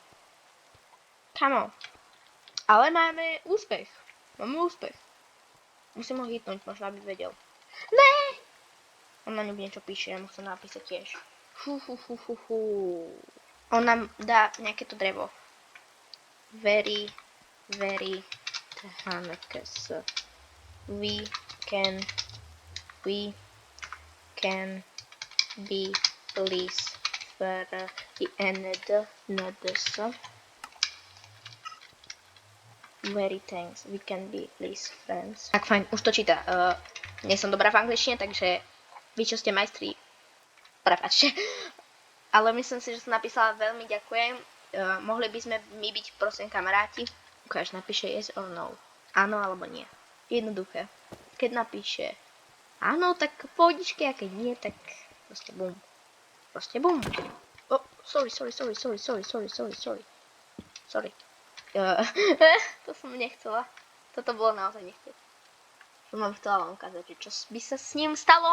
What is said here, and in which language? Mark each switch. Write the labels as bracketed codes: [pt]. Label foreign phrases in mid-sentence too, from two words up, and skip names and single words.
[sk] Kamo. Ale máme úspech. Máme úspech. Musím ho hitnúť, možno aby vedel. Ne! On na ňu niečo píše, ja mu chcem napísať tiež. On nám dá nejaké to drevo. [en] Very thanks. We can be please for the end very thanks. We can be please friends. [sk] Tak fajn, už to číta. Nie som dobrá v angličtine, takže vy, čo ste majstri, prepáčte. Ale myslím si, že som napísala veľmi ďakujem. Mohli by sme my byť prosím kamaráti. Ukáž, napíše [en] yes or no. [sk] Áno alebo nie. Jednoduché. Keď napíše áno, tak pohodičky, a keď nie, tak proste bum. Proste bum. [en] Oh, sorry. [sk] To som nechcela. Toto bolo naozaj nechcel. Som vám chcela vám ukázať, že čo by sa s ním stalo.